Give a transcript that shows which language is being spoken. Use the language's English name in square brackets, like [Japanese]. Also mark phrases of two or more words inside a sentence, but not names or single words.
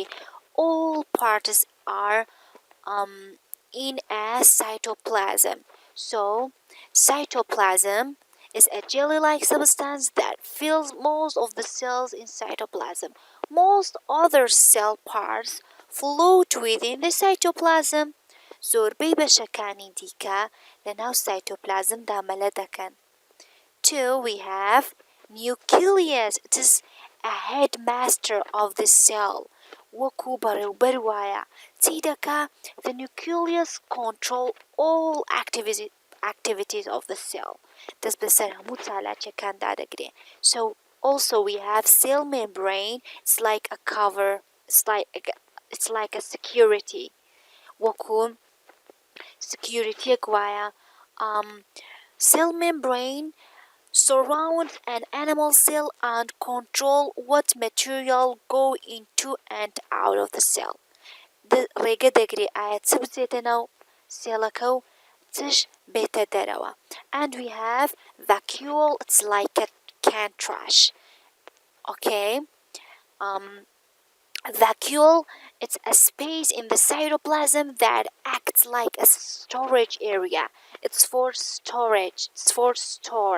[English] All parts are in a cytoplasm. So, cytoplasm is a jelly-like substance that fills most of the cells in cytoplasm. Most other cell parts float within the cytoplasm. [Central Kurdish] زۆربەی بەشەکانی دیکە لەناو سایتۆپلازمدا مەلە دەکەن. [English] 2. We have nucleus. It is a headmaster of the cell. [Central Kurdish] وەکو بەڕێوەبەر وایە چی دەکا؟ [English] The nucleus control all activities of the cell. [Central Kurdish] دەست بەسەر هەموو چالاکیەکاندا دەگرێت. [English] So also we have cell membrane. It's like a cover. It's like a security. [Central Kurdish] وەکو securityەک وایە. [English] Cell membrane surrounds an animal cell and control what material go into and out of the cell. [Central Kurdish] ڕێگە دەگرێت ئایا چ بچێتە ناو سێڵەکە و چش بێتە دەرەوە. [English] And we have vacuole. It's like a can trash. Okay. Vacuole, it's a space in the cytoplasm that acts like a storage area. It's for storage. It's for store.